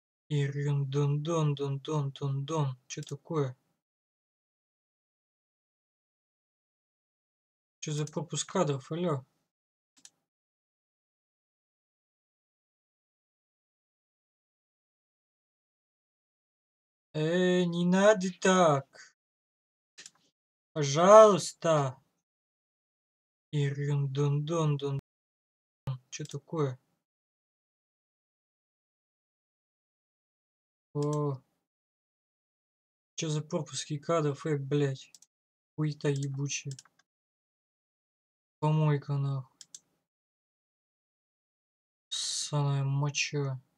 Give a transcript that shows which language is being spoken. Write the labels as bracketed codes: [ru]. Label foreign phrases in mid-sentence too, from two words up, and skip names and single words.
[ru] Ирюн-дон-дон-дон-дон-дон-дон. Чё такое? Чё за пропуск кадров, алло? Не надо так. Пожалуйста. Ирюн-дон-дон-дон. Чё такое? О. Чё за пропуски кадров, блядь? Хуета ебучая. Помойка нахуй. Ссаная моча.